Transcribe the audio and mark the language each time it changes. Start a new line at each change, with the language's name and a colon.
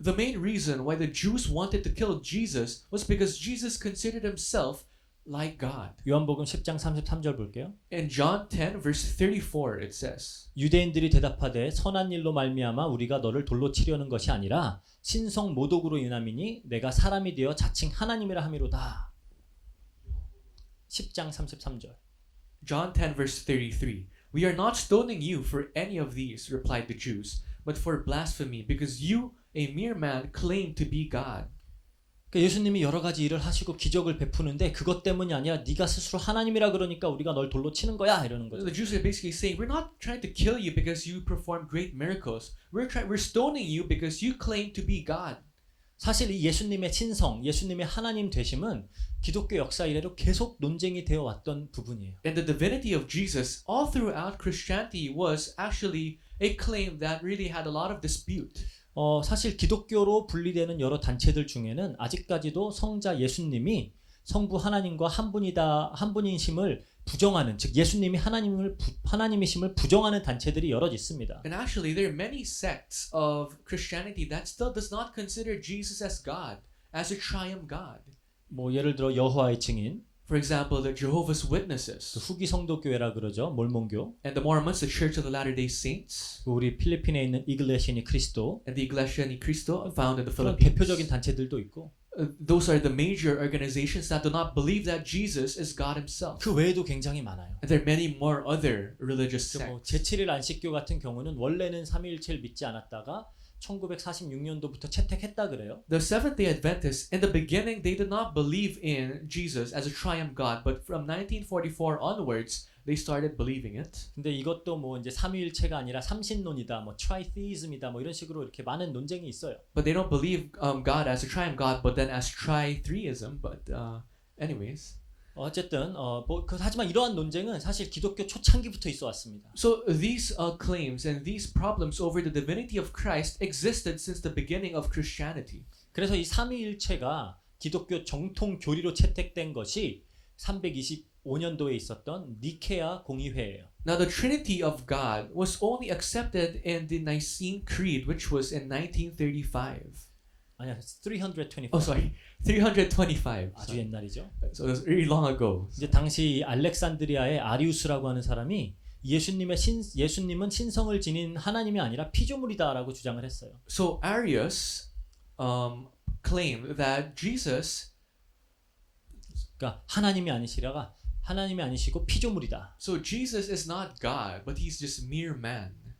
English: The main reason why the Jews wanted to kill Jesus was because Jesus considered himself like God.
Korean: 요한복음 10장 33절 볼게요.
English: In John 10 verse 34 it says,
Korean: 유대인들이 대답하되 선한 일로 말미암아 우리가 너를 돌로 치려는 것이 아니라 신성 모독으로 인함이니 내가 사람이 되어 자칭 하나님이라 함이로다. 10장 33절.
English: John 10 verse 33. We are not stoning you for any of these, replied the Jews, but for blasphemy, because you, a mere man, claim to be God.
Korean: 그러니까 예수님이 여러 가지 일을 하시고 기적을 베푸는데 그것 때문이 아니라 네가 스스로 하나님이라 그러니까 우리가 널 돌로 치는 거야 이러는 거죠.
English: The Jews are basically saying, we're not trying to kill you because you perform great miracles. We're stoning you because you claim to be God.
Korean: 사실 이 예수님의 신성, 예수님의 하나님 되심은 기독교 역사 이래로 계속 논쟁이 되어 왔던 부분이에요.
English: And the divinity of Jesus all throughout Christianity was actually a claim that really had a lot of dispute.
Korean: 사실 기독교로 분리되는 여러 단체들 중에는 아직까지도 성자 예수님이 성부 하나님과 한 분이심을 부정하는, 즉 예수님이 하나님이심을 부정하는 단체들이 여럿 있습니다.
English: And actually there are many sects of Christianity that still does not consider Jesus as God, as a triune God.
Korean: 뭐 예를 들어 여호와의 증인,
English: For example, the Jehovah's Witnesses,
Korean: 후기 성도 교회라 그러죠, 몰몬교.
English: and the Mormons, the Church of the Latter-day Saints,
Korean: 우리 필리핀에 있는 이글레시니 크리스도,
English: and the Iglesia Ni Cristo found in the
Korean: 그런
English: Philippines.
Korean: 대표적인 단체들도 있고.
English: Those are the major organizations that do not believe that Jesus is God himself.
Korean: 그 외에도 굉장히 많아요.
English: And there are many more other religious
Korean: 뭐
English: sects.
Korean: 제7일 안식교 같은 경우는 원래는 삼위일체를 믿지 않았다가 1946년도부터 채택했다 그래요.
English: The Seventh-day Adventists, in the beginning, they did not believe in Jesus as a triune God, but from 1944 onwards, they started believing it.
Korean: 근데 이것도 뭐 이제 삼위일체가 아니라 삼신론이다, 뭐 tritheism이다, 뭐 이런 식으로 이렇게 많은 논쟁이 있어요.
English: But they don't believe God as a triune God, but then as tritheism. But anyways.
Korean: 어쨌든 하지만 이러한 논쟁은 사실 기독교 초창기부터 있어 왔습니다.
English: So these claims and these problems over the divinity of Christ existed since the beginning of Christianity.
Korean: 그래서 이 삼위일체가 기독교 정통 교리로 채택된 것이 325년도에 있었던 니케아 공의회예요.
English: Now the Trinity of God was only accepted in the Nicene Creed, which was in 1935.
Korean: 아니야, 325.
English: Oh, sorry, 325.
Korean: 아주 옛날이죠.
English: So it was really long ago.
Korean: 이제 당시 알렉산드리아의 아리우스라고 하는 사람이 예수님은 신성을 지닌 하나님이 아니라 피조물이다라고 주장을 했어요.
English: So Arius claimed that Jesus.
Korean: 그러니까 하나님이 아니시고 피조물이다.
English: So Jesus is not God, but he's just mere man.